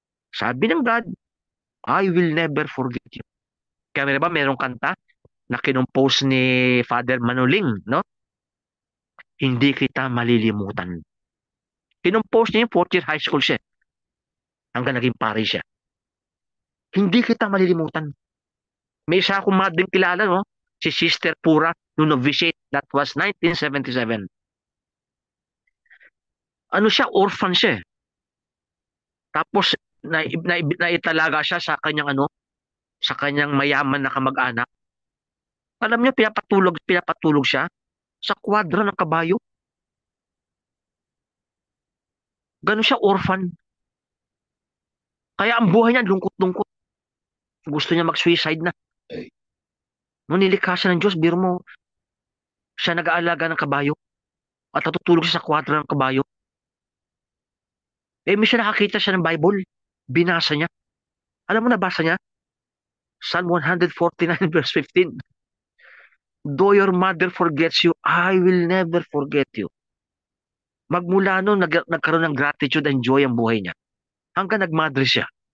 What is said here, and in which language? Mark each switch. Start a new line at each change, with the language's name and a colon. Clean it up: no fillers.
Filipino: Sabi ng God,
English: I will never forget you.
Filipino: Kaya diba, merong kanta na kinumpose ni Father Manuling, no? Hindi kita malilimutan. Kinumpose niya yung 4th year high school siya. Hanggang naging pari siya. Hindi kita malilimutan. May isa akong mading kilala, no? Si Sister Pura, no novitiate.
English: That was 1977.
Filipino: Ano siya? Orphan siya. Tapos, naitalaga siya sa kanyang sa kanyang mayaman na kamag-anak. Alam niyo, pinapatulog siya sa kwadra ng kabayo. Ganun siya, orphan. Kaya ang buhay niya, lungkot-lungkot. Gusto niya mag-suicide na. Nung nilikha siya ng Diyos, biro mo, siya nag-aalaga ng kabayo at natutulog siya sa kwadra ng kabayo. May siya nakakita siya ng Bible. Binasa niya. Alam mo, nabasa niya? Psalm 149 verse 15.
English: Though your mother forgets you, I will never forget you.
Filipino: Magmula noon, nagkaroon ng
English: gratitude and joy
Filipino: ang buhay niya. Hanggang nagmadre siya.